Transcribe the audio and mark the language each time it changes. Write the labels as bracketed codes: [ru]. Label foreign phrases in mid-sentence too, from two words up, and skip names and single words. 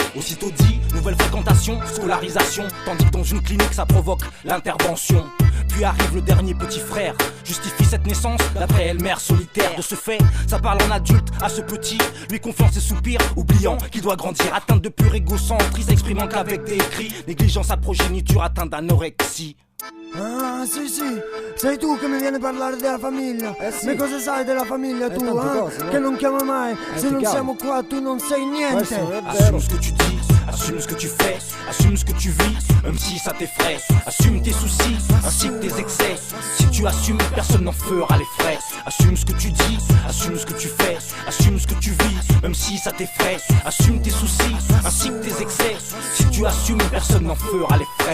[fr] Aussitôt dit, nouvelle fréquentation, scolarisation. Tandis que dans une clinique, ça provoque l'intervention. Puis arrive le dernier petit frère, justifie cette naissance d'après elle mère solitaire. De ce fait, ça parle en adulte à ce petit, lui confiant ses soupirs, oubliant qu'il doit grandir. Atteinte de pur égocentrisme, s'exprimant qu'avec des cris, négligeant sa progéniture atteinte d'anorexie. [it] Ah sì, sei tu che mi vieni a parlare della famiglia. Sì. Ma cosa sai della famiglia tu? tante cose, no? Che non chiama mai. Se ti non chiamo. siamo qua tu non sei niente. Questo è vero. [fr] Assume ce que tu dis, assume ce que tu fais, assume ce que tu vis, même si ça t'effraie. Assume tes soucis, ainsi que tes excès. Si tu assumes, personne n'en fera les frais. Assume ce que tu dis, assume ce que tu fais, assume ce que tu vis, même si ça t'effraie. Assume tes soucis, ainsi que tes excès. Si tu assumes, personne n'en fera les frais.